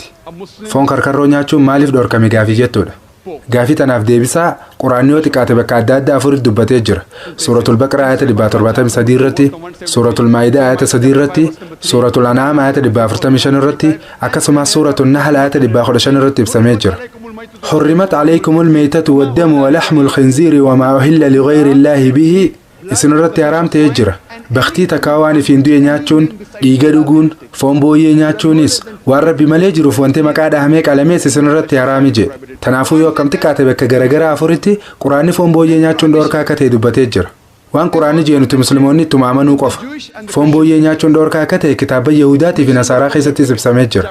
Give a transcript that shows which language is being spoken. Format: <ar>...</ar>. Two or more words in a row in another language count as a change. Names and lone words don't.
<om>Foon karkarroo nyaachuun maaliif dhoorkame gaafii jettuudha. Gaafii tanaaf deebisaa quraanni yoo xiqqaate bakka adda addaa afuritti dubbatee jira. Suuratul Baqara ayata 173 irratti, Suuratul Maa'idaa ayata 3 irratti, Suuratul An'aam ayata 145 irratti, akkasumas Suuratul Nahl ayata 115 irratti ibsamee jira.</om> <ar>حرمت عليكم الميتة والدم ولحم الخنزير وما أهل لغير الله به</ar> <om>isin irratti haraamtee jira. Baktii takaawaanii fi hinduu nyaachuun, dhiiga dhuguun, foon booyyee nyaachuunis waan rabbi malee jiruuf wanti maqaa dhahamee qalamees isin irratti haraami jedhe. Tanaafuu yoo akkam xiqqaate bakka garagaraa afuritti quraanni foon booyyee nyaachuun dhoorkaa akka ta'e dubbatee jira. Waan quraanni jedhu nuti musliimoonni ittuma amanuu qofa. Foon booyyee nyaachuun dhoorkaa akka ta'e kitaaba Yahudaatii fi Nasaaraa keessattis ibsamee jira.</om>